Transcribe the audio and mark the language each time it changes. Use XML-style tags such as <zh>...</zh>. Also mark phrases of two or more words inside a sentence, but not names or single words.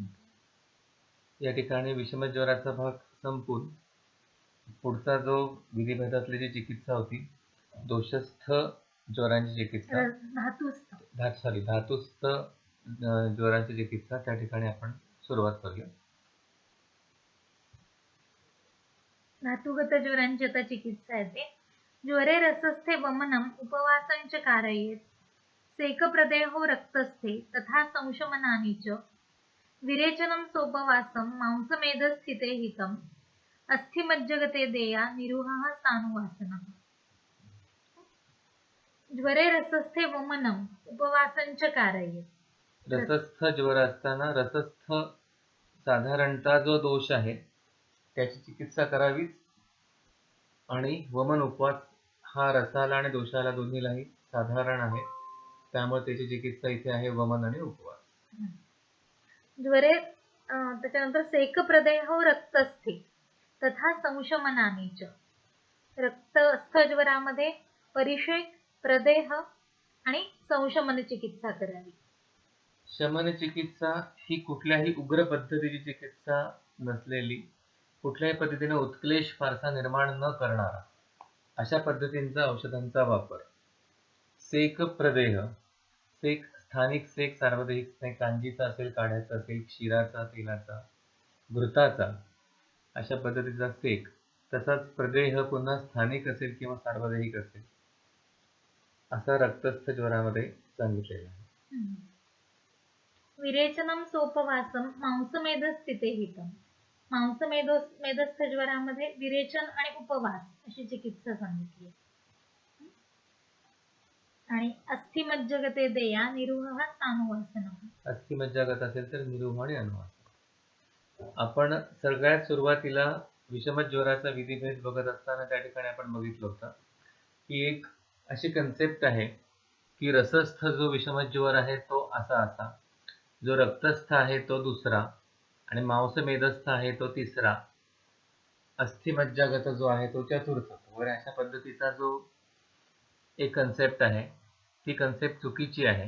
<mr>या ठिकाणी विषमज्वराचा भाग संपून पुढचा जो विधिभेदातली जी चिकित्सा होती, दोषस्थ ज्वरांची चिकित्सा, धातुस्थ ज्वरांची चिकित्सा, त्या ठिकाणी आपण सुरुवात करूया. धातुगत ज्वरांची आता चिकित्सा येते.</mr> <sa>ज्वरे रसस्थे वमनम उपवासंच कारयेत, सेकप्रदेहो रक्तस्थे तथा संशमनानि च, विरेचनं सोपवासं मांसमेधस्थिते हितम्, अस्थिमज्जगते देया निरुहः सानुवासनः. ज्वरे रसस्थे वमनम उपवासंच कारयेत.</sa> <mr>रसस्थ ज्वर असताना रसस्थ साधारणतः जो दोष आहे त्याची चिकित्सा करावीच, आणि वमन उपवास हा रसाला आणि दोषाला दोन्हीलाही साधारण आहे, त्यामुळे त्याची चिकित्सा इथे आहे वमन आणि उपवास.</mr> <sa>ज्वरे त्याच्यानंतर सेकप्रदेहो रक्तस्थे तथा संशमनानि च.</sa> <mr>रक्तस्थ ज्वरामध्ये परिषेक, प्रदेह आणि संशमन चिकित्सा करावी. शमन चिकित्सा ही कुठल्याही उग्र पद्धतीची चिकित्सा नसलेली, कुठल्याही पद्धतीने उत्क्लेश फारसा निर्माण न करणारा अशा पद्धतींचा औषधांचा वापर. सेक प्रदेह, सेक स्थानिक सेक, सार्वदेहिक सेक, कांजीचा असेल, काढ्याचा असेल, क्षीराचा, तेलाचा, घृताचा, अशा पद्धतीचा सेक. तसाच प्रदेह पुन्हा स्थानिक असेल किंवा सार्वदेहिक असेल, असा रक्तस्थ ज्वरामध्ये सांगितलेला आहे.</mr> <sa>विरेचनम सोपवासम मांसमेधस्थिते हितम.</sa> <mr>मांसमेधस्थ ज्वरामध्ये विरेचन आणि उपवास अशी चिकित्सा सांगितली.</mr> <sa>आणि अस्थिमज्जगते देया निरुह सानुवासनः.</sa> <mr>अस्थिमज्जागत असेल तर निरुह आणि अनुवासन. आपण सगळ्यात सुरुवातीला विषमज्वराचा विधिभेद बघत असताना त्या ठिकाणी आपण बघितलं होतं की एक अशी कन्सेप्ट आहे की रसस्थ जो विषमज्वर आहे तो असा, जो रक्तस्थ आहे तो दुसरा, आणि मांसमेधस्थ आहे तो तिसरा, अस्थिमज्जागत जो आहे तो चतुर्थ, वगैरे अशा पद्धतीचा जो एक कन्सेप्ट आहे, ती कन्सेप्ट चुकीची आहे.</mr>